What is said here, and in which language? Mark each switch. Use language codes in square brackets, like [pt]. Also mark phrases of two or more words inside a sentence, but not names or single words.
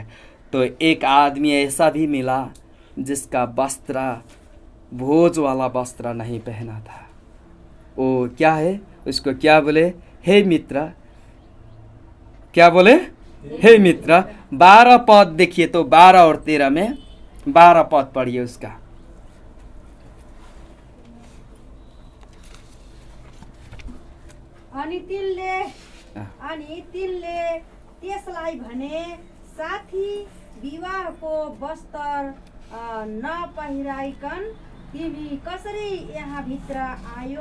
[hi] तो एक आदमी ऐसा भी मिला जिसका वस्त्र भोज वाला वस्त्र नहीं पहना था। वो क्या है? उसको क्या बोले? हे मित्र। क्या बोले? हे मित्र। 12 पद देखिए तो 12 और 13 में 12 पद पढ़िए उसका। [ne] अनि तिनले त्यसलाई भने, साथी, विवाहको वस्त्र नपहिराइकन तिमी कसरी यहाँ भित्र आयो?